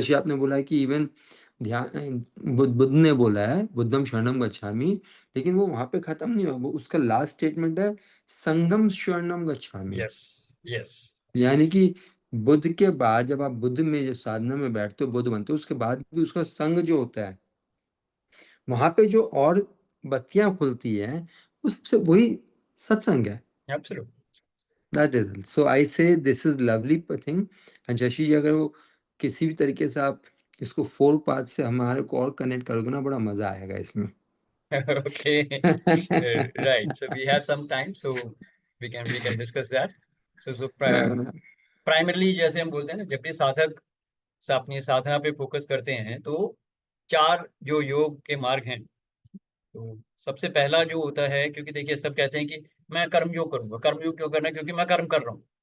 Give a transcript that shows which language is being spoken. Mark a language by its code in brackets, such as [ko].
[hi] शशि आपने बोला है कि इवन ध्यान बुद्ध ने बोला है बुद्धम शरणम गच्छामि, लेकिन वो वहां पे खत्म नहीं हुआ, वो उसका लास्ट स्टेटमेंट है संगम शरणम गच्छामि। [en] Yes. Yes. [hi] यानी कि बुद्ध के बाद जब आप बुद्ध में जब साधना में बैठते हो, बुद्ध बनते हो, उसके बाद भी उसका संग जो होता है, वहां पे जो और बत्तियां खुलती है, वो सबसे वही सत्संग है। [en] Absolutely. That is it. So I say this is lovely thing. [hi] And Shashi जी, अगर वो किसी भी तरीके से आप इसको 4 पार्ट से हमारे को और कनेक्ट करोगे ना, बड़ा मजा आएगा इसमें। [en] Okay. Right. So we have some time, so we can discuss that. So primarily [hi] जैसे हम बोलते हैं ना, जब भी साधक अपनी साधना पे फोकस करते हैं, तो 4 जो योग के मार्ग हैं, तो सबसे पहला जो होता है, क्योंकि देखिए सब कहते हैं कि मैं कर्म योग करूंगा। कर्म योग क्यों करना है? क्योंकि मैं कर्म कर रहा हूँ।